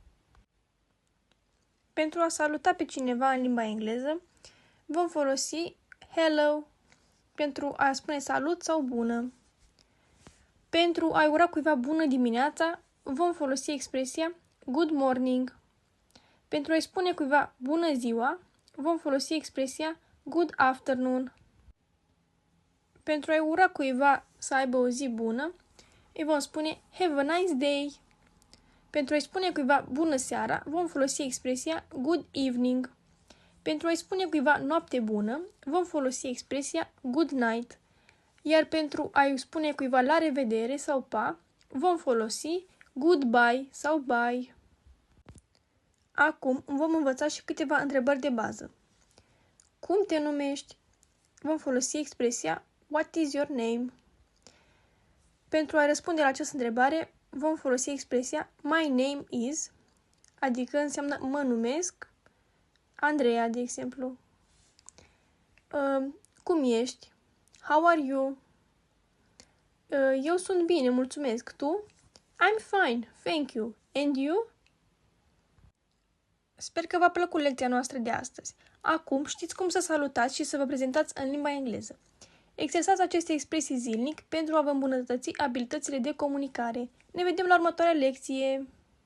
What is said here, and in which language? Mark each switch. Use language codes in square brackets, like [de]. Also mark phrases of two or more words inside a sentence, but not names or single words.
[ro] Pentru a saluta pe cineva în limba engleză, vom folosi hello pentru a spune salut sau bună. Pentru a ura cuiva bună dimineața, vom folosi expresia [en] good morning. [ro] Pentru a-i spune cuiva bună ziua, vom folosi expresia [en] good afternoon. [ro] Pentru a-i ura cuiva să aibă o zi bună, îi vom spune [en] have a nice day. [ro] Pentru a-i spune cuiva bună seara, vom folosi expresia [en] good evening. [ro] Pentru a-i spune cuiva noapte bună, vom folosi expresia [en] good night. [ro] Iar pentru a-i spune cuiva la revedere sau pa, vom folosi goodbye sau bye. Acum vom învăța și câteva întrebări de bază. Cum te numești? Vom folosi expresia [en] what is your name? [ro] Pentru a răspunde la această întrebare, vom folosi expresia [en] my name is, [ro] adică înseamnă mă numesc, Andreea, de exemplu. Cum ești? [en] How are you? [ro] Eu sunt bine, mulțumesc. Tu? [en] I'm fine, thank you. And you? [ro] Sper că v-a plăcut lecția noastră de astăzi. Acum știți cum să salutați și să vă prezentați în limba engleză. Exersați aceste expresii zilnic pentru a vă îmbunătăți abilitățile de comunicare. Ne vedem la următoarea lecție!